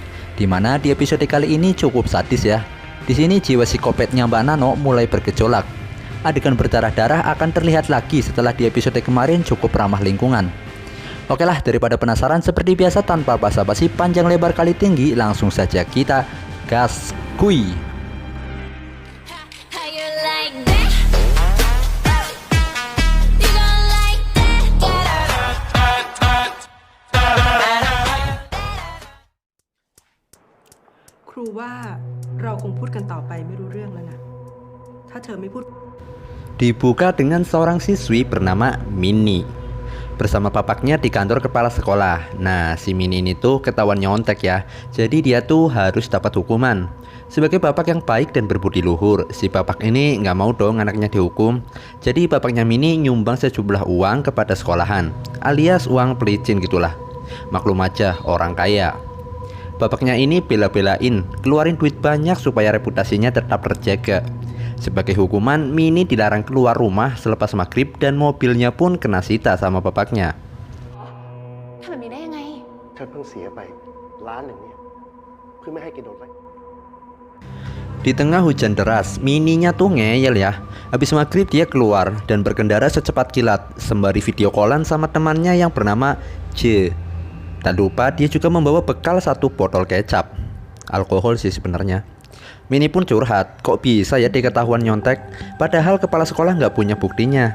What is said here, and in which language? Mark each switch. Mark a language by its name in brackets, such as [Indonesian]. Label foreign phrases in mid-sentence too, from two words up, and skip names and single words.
[Indonesian] Dimana di episode kali ini cukup sadis ya. Di sini jiwa psikopatnya Mbak Nano mulai bergejolak. Adegan berdarah-darah akan terlihat lagi setelah di episode kemarin cukup ramah lingkungan. Oke lah, daripada penasaran, seperti biasa tanpa basa-basi panjang lebar kali tinggi, langsung saja kita gas kui. [Thai] ครูว่าเราคงพูดกันต่อไปไม่รู้เรื่องแล้วนะถ้าเธอไม่พูด [Indonesian] Dibuka dengan seorang siswi bernama Mini bersama papaknya di kantor kepala sekolah. Nah, si Mini ini tuh ketahuan nyontek ya. Jadi dia tuh harus dapat hukuman. Sebagai bapak yang baik dan berbudi luhur, si bapak ini nggak mau dong anaknya dihukum. Jadi bapaknya Mini nyumbang sejumlah uang kepada sekolahan, alias uang pelicin gitulah. Maklum aja, orang kaya. Bapaknya ini bela-belain keluarin duit banyak supaya reputasinya tetap terjaga. Sebagai hukuman, Mini dilarang keluar rumah selepas maghrib dan mobilnya pun kena sita sama bapaknya. [Thai] ทำแบบนี้ได้ยังไง ฉันเพิ่งเสียไป1 ล้านเนี่ยเพื่อไม่ให้แกโดนไล่ [Indonesian] Di tengah hujan deras, Mininya tuh ngeyel ya. Habis maghrib dia keluar dan berkendara secepat kilat sembari video callan sama temannya yang bernama J. Tak lupa dia juga membawa bekal 1 botol kecap. Alkohol sih sebenarnya. Mini pun curhat, kok bisa ya diketahuan nyontek, padahal kepala sekolah nggak punya buktinya.